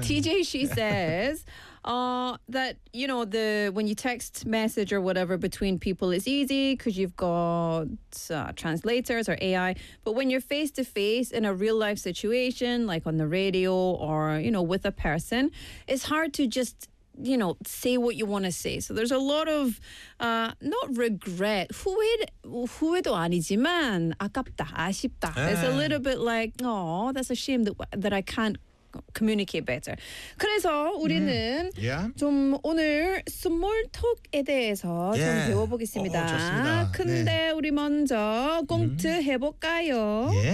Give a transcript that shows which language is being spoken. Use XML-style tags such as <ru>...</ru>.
<en>TJC says that you know the when you text message or whatever between people is easy because you've got translators or AI. But when you're face to face in a real life situation, like on the radio or you know with a person, it's hard to just you know say what you want to say. So there's a lot of not regret.</en> <ko>후회도 아니지만 아깝다 아쉽다.</ko> <en>Yeah. It's a little bit like oh that's a shame that I can't. Communicate better.</en> <ko>그래서 우리는 좀 오늘 스몰 톡에 대해서 좀 배워보겠습니다. 근데 우리 먼저 꽁트 해볼까요?</ko>